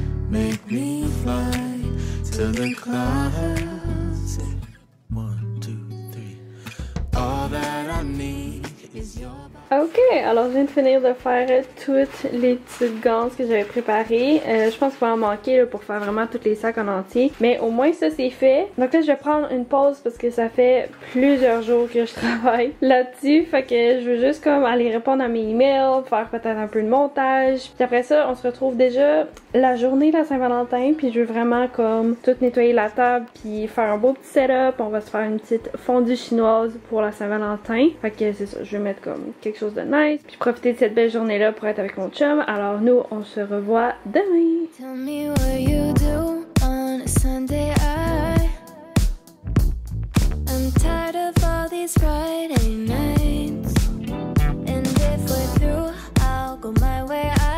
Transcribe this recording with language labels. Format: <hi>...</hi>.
<en>Make me fly to the clouds. 1, 2, 3. All that I need is your.</en> <fr>Ok, alors je viens de finir de faire toutes les petites ganses que j'avais préparées. Je pense qu'il va en manquer là, pour faire vraiment tous les sacs en entier. Mais au moins ça c'est fait. Donc là je vais prendre une pause parce que ça fait plusieurs jours que je travaille là-dessus. Fait que je veux juste comme aller répondre à mes emails, faire peut-être un peu de montage. Puis après ça on se retrouve déjà la journée de la Saint-Valentin. Puis je veux vraiment comme tout nettoyer la table puis faire un beau petit setup. On va se faire une petite fondue chinoise pour la Saint-Valentin. Fait que c'est ça, je vais mettre comme quelque chose de nice, puis profiter de cette belle journée là pour être avec mon chum. Alors nous on se revoit demain.</fr> <en>Tell me what you do on a Sunday. I'm tired of all these Friday nights, and if we're through I'll go my way.</en>